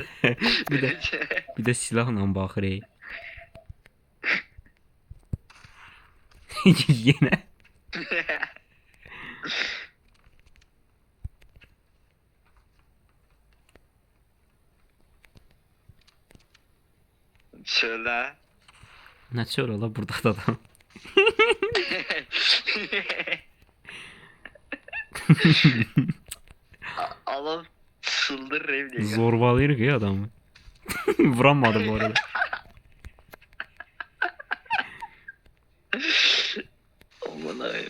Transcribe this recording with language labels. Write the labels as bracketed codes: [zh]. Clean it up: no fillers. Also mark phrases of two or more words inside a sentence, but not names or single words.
[az] Bir də silahla baxır. Yenə. Çölə. Nə çöl ola burada da adam. Adam çıldırır evde. Zorbalayır ki adamı. Vuramadı bu arada. Aman ayım.